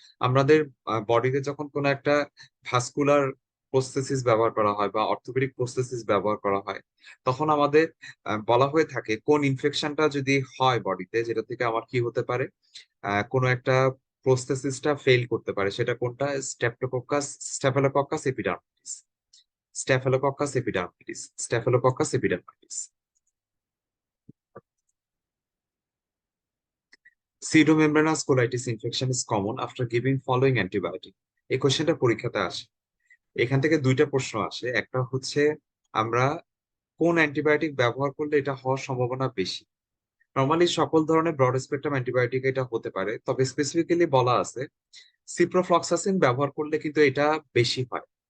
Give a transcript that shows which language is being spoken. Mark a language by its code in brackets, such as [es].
[bn] আমাদের বডিতে যখন কোনো একটা ভাস্কুলার প্রস্থেসিস ব্যবহার করা হয় বা অর্থোপেডিক প্রস্থেসিস ব্যবহার করা হয়, তখন আমাদের বলা হয়ে থাকে কোন ইনফেকশনটা যদি হয় বডিতে, যেটা থেকে আমার কি হতে পারে, কোনো একটা প্রস্থেসিসটা ফেল করতে পারে। সেটা কোনটা? স্টেফেলোকক্কাস epidermis, স্টেফেলোকক্কাস epidermis, স্টেফেলোকক্কাস epidermis. [en] Pseudomembranous colitis infection is common after giving following antibiotic. [bn] এই কোশ্চেনটা পরীক্ষাতে আসে। এখান থেকে দুইটা প্রশ্ন আসে। একটা হচ্ছে আমরা কোন অ্যান্টিবায়োটিক ব্যবহার করলে এটা হওয়ার সম্ভাবনা বেশি। নর্মালি সকল ধরনের ব্রড স্পেকট্রাম অ্যান্টিবায়োটিক এটা হতে পারে, তবে স্পেসিফিক্যালি বলা আছে সিপ্রোফ্লক্সাসিন ব্যবহার করলে কিন্তু এটা বেশি হয়।